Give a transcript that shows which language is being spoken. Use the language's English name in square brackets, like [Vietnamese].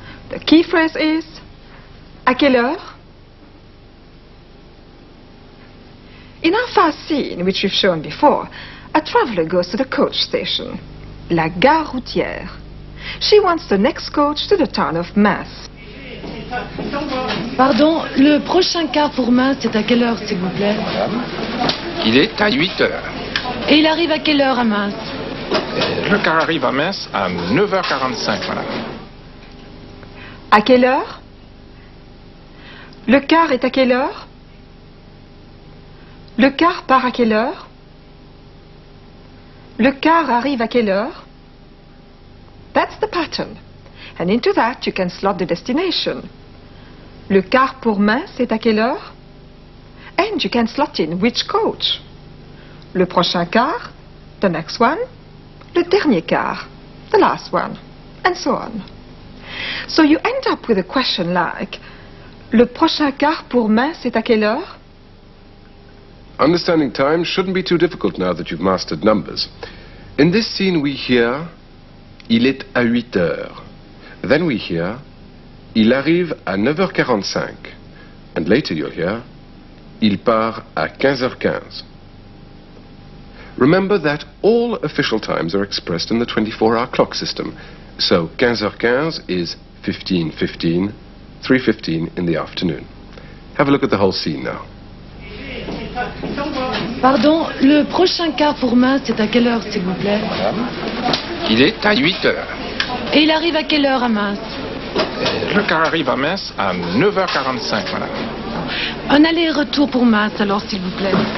[English] The key phrase is, [French] à quelle heure? [English] In our first scene, which we've shown before, a traveller goes to the coach station, la gare routière. She wants the next coach to the town of Mins. [French] Pardon, le prochain car pour Mins, c'est à quelle heure, s'il vous plaît? Madame, il est à 8 heures. Et il arrive à quelle heure à Mins? Le car arrive à Mins à 9h45, madame. À quelle heure? Le car est à quelle heure? Le car part à quelle heure? Le car arrive à quelle heure? [English] That's the pattern. And into that you can slot the destination. [French] Le car pour Mins est à quelle heure? [English] And you can slot in which coach. [French] Le prochain car, [English] the next one, [French] le dernier car, [English] the last one, and so on. So you end up with a question like, [French] le prochain car pour Mins est à quelle heure? [English] Understanding time shouldn't be too difficult now that you've mastered numbers. In this scene we hear, [French] il est à 8 heures. [English] Then we hear, [French] il arrive à 9h45. [English] And later you'll hear, [French] il part à 15h15. [English] Remember that all official times are expressed in the 24-hour clock system. So 15h15 is 15:15, 3:15 in the afternoon. Have a look at the whole scene now. [French] Pardon, le prochain car pour Mins, c'est à quelle heure, s'il vous plaît? Madame, il est à 8 heures. Et il arrive à quelle heure à Mins? Le car arrive à Mins à 9h45, madame. Un aller-retour pour Mins, alors, s'il vous plaît.